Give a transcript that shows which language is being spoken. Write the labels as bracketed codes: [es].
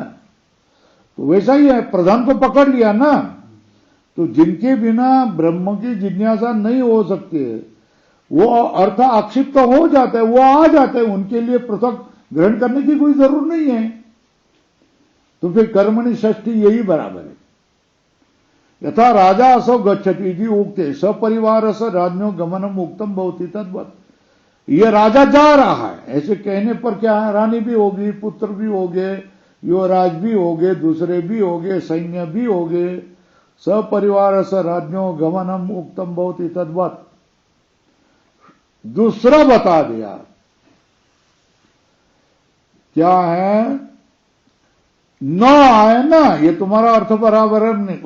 [hi] तो वैसा ही है, प्रधान को पकड़ लिया ना, तो जिनके बिना ब्रह्म की जिज्ञासा नहीं हो सकती है, वो अर्थ आक्षिप्त हो जाता है, वो आ जाता है, उनके लिए पृथक ग्रहण करने की कोई जरूरत नहीं है। तो फिर कर्मणि षष्ठी यही बराबर है। [sa] यथा राजा असौ गच्छति इति उक्ते सपरिवार स राज्ञो गमनम उक्तम भवति तद्वत्। [hi] ये राजा जा रहा है, ऐसे कहने पर क्या है, रानी भी होगी, पुत्र भी होंगे, युवराज भी होंगे, दूसरे भी होंगे, सैन्य भी होंगे। [sa] सपरिवार स राज्ञो गमनम उक्तम भवति तद्वत्। [hi] दूसरा बता दिया, क्या है, न आए ना, ये तुम्हारा अर्थ बराबर है नहीं।